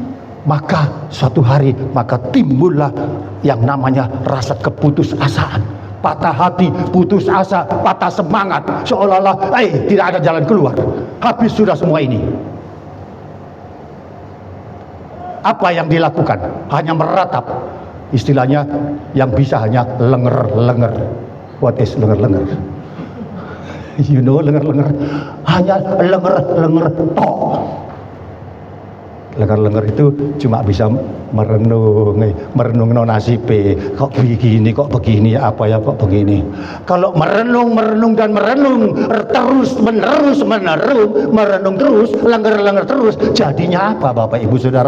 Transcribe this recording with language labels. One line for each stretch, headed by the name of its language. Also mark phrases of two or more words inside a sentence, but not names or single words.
Indonesian: Maka suatu hari maka timbullah yang namanya rasa keputusasaan, patah hati, putus asa, patah semangat, seolah-olah tidak ada jalan keluar. Habis sudah semua ini. Apa yang dilakukan? Hanya meratap. Istilahnya yang bisa hanya lenger-lenger.
English: What is lenger-lenger? You know lenger-lenger?
Indonesian: Hanya lenger-lenger tok. Lenger-lenger itu cuma bisa merenung nasibe, kok begini, kok begini, apa ya kok begini. Kalau merenung dan merenung terus merenung terus, lenger terus, jadinya apa Bapak Ibu Saudara?